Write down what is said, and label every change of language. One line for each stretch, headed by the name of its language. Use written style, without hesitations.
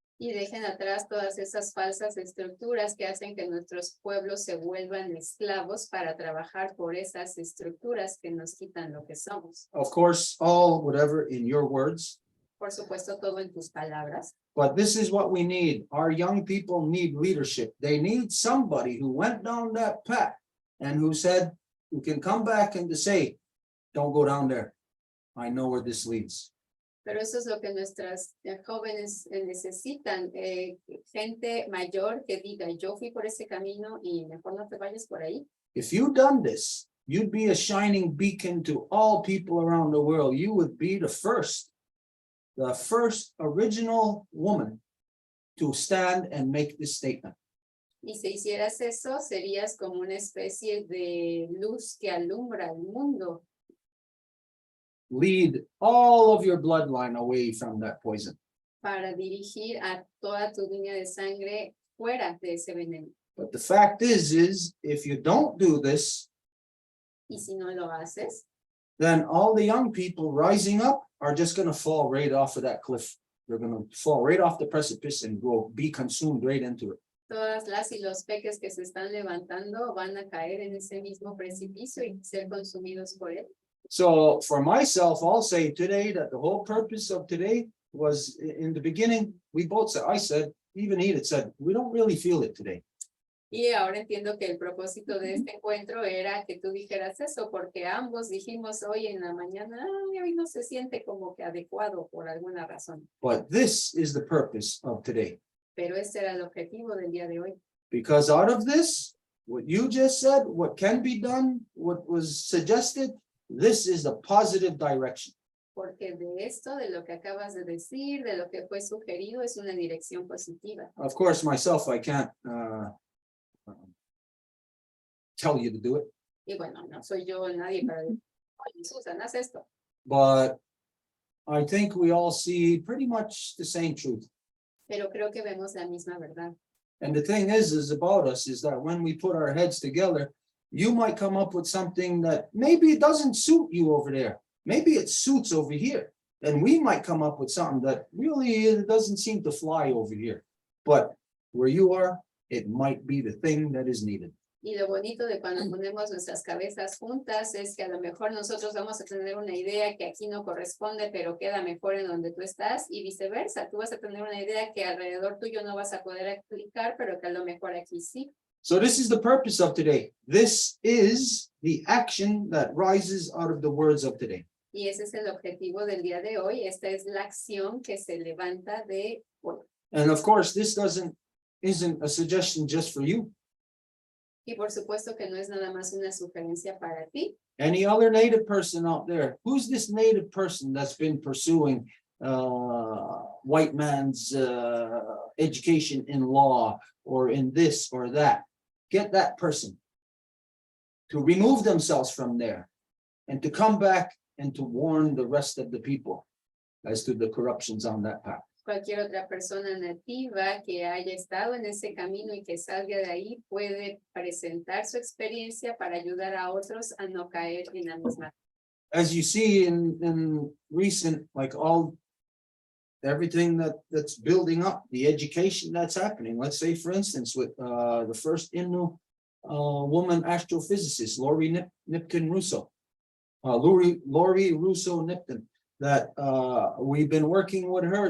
Spanish: Y dejen atrás todas esas falsas estructuras que hacen que nuestros pueblos se vuelvan esclavos para trabajar por esas estructuras que nos quitan lo que somos.
English: Of course, all whatever in your words,
Spanish: Por supuesto, todo en tus palabras.
English: but this is what we need. Our young people need leadership. They need somebody who went down that path and who said, who can come back and to say, don't go down there. I know where this leads.
Spanish: Pero eso es lo que nuestras jóvenes necesitan, gente mayor que diga, yo fui por ese camino y mejor no te vayas por ahí.
English: If you'd done this, you'd be a shining beacon to all people around the world. You would be the first original woman to stand and make this statement.
Spanish: Y si hicieras eso, serías como una especie de luz que alumbra el mundo.
English: Lead all of your bloodline away from that poison.
Spanish: Para dirigir a toda tu línea de sangre fuera de ese veneno.
English: But the fact is if you don't do this,
Spanish: Y si no lo haces,
English: then all the young people rising up are just going to fall right off of that cliff. They're going to fall right off the precipice and be consumed right into it.
Spanish: todas las y los peques que se están levantando van a caer en ese mismo precipicio y ser consumidos por él.
English: So for myself, I'll say today that the whole purpose of today was in the beginning, we both said, I said, even Edith said, we don't really feel it today.
Spanish: Y ahora entiendo que el propósito de este encuentro era que tú dijeras eso, porque ambos dijimos hoy en la mañana, hoy no se siente como que adecuado por alguna razón.
English: But this is the purpose of today.
Spanish: Pero ese era el objetivo del día de hoy.
English: Because out of this, what you just said, what can be done, what was suggested, this is a positive direction.
Spanish: porque de esto, de lo que acabas de decir, de lo que fue sugerido, es una dirección positiva.
English: Of course, myself, I can't tell you to do it,
Spanish: Y bueno, no soy yo nadie para decir, oye, Susan, haz esto.
English: but I think we all see pretty much the same truth.
Spanish: Pero creo que vemos la misma verdad.
English: And the thing is about us is that when we put our heads together, you might come up with something that maybe it doesn't suit you over there. Maybe it suits over here. And we might come up with something that really doesn't seem to fly over here. But where you are, it might be the thing that is needed.
Spanish: Y lo bonito de cuando ponemos nuestras cabezas juntas es que a lo mejor nosotros vamos a tener una idea que aquí no corresponde, pero queda mejor en donde tú estás y viceversa. Tú vas a tener una idea que alrededor tuyo no vas a poder aplicar, pero que a lo mejor aquí sí.
English: So this is the purpose of today. This is the action that rises out of the words of today.
Spanish: Y ese es el objetivo del día de hoy. Esta es la acción que se levanta de hoy.
English: And of course, this isn't a suggestion just for you.
Spanish: Y por supuesto que no es nada más una sugerencia para ti.
English: Any other Native person out there? Who's this Native person that's been pursuing white man's education in law or in this or that? Get that person to remove themselves from there and to come back and to warn the rest of the people as to the corruptions on that path.
Spanish: Cualquier otra persona nativa que haya estado en ese camino y que salga de ahí puede presentar su experiencia para ayudar a otros a no caer en la misma.
English: As you see in recent, like everything that's building up, the education that's happening. Let's say, for instance, with the first Innu woman astrophysicist, Lori Nipton Russo, Lori Russo Nipton, that we've been working with her.